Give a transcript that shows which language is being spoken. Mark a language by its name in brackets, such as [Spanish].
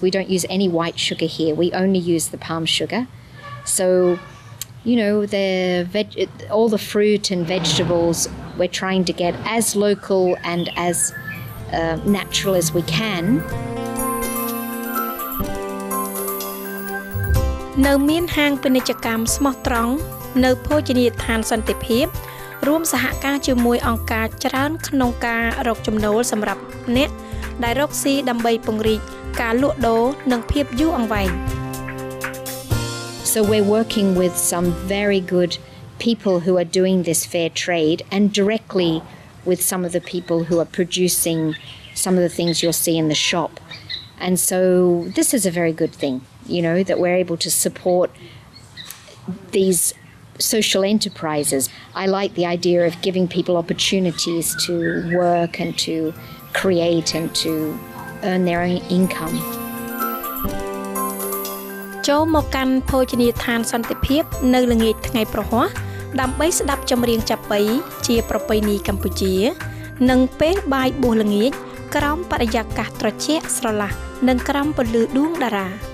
[English] We don't use any white sugar here. We only use the palm sugar. So, you know, all the fruit and vegetables, we're trying to get as local and as natural as we can. [Khmer] នៅមានហាងពាណិជ្ជកម្មស្មោះត្រង់នៅភោជនីយដ្ឋានសន្តិភាពរួមសហការជាមួយអង្គការច្រើនក្នុងការរកចំណូលសម្រាប់អ្នកដែលរកស៊ីដើម្បីពង្រីកការលក់ដូរនិងភាពយូរអង្វែង [English] So we're working with some very good people who are doing this fair trade and directly with some of the people who are producing some of the things you'll see in the shop. And so this is a very good thing, you know, that we're able to support these social enterprises. I like the idea of giving people opportunities to work and to create and to earn their own income. [Khmer] ចូលមកកាន់ភោជនីយដ្ឋានសន្តិភាពនៅល្ងាចថ្ងៃប្រហ័សដើម្បីស្ដាប់ចម្រៀងចាប៉ីជាប្រពៃណីកម្ពុជានិងពេលបាយបួសល្ងាចក្រោមបរិយាកាសត្រជាក់ស្រឡះនិងក្រោមពន្លឺដួងតារា